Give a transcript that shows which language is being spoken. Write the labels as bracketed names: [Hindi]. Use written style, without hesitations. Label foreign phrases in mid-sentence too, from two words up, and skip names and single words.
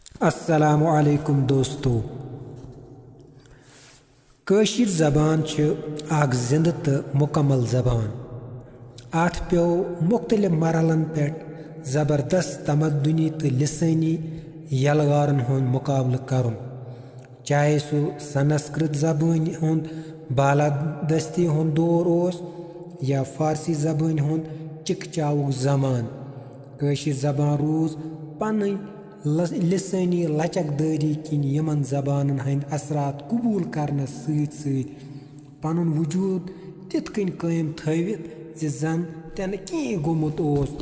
[Arabic] السلام عليكم दोस्तों। [Kashmiri] कशीर ज़बान आग जिंद तो मुकम्मल ज़बान। अत पे मुख्तलिफ मरहलन पे ज़बरदस्त तमद्दुनी तो लिसानी यलगारन हुंद मुकाबल करुन, चाहे सो संस्कृत ज़बान हुंद बालादस्ती हुंद दौर ओस या फारसी ज़बान हुंद चिकचावुक ज़मान। कशीर ज़बान रूज पन्नी लिसानी लचकदारी किन यमन ज़बानन हंद असरात कबूल करने सत पनुन वजूद तिथ कन कायम थवित जन तन कहीं गोमुत ओस।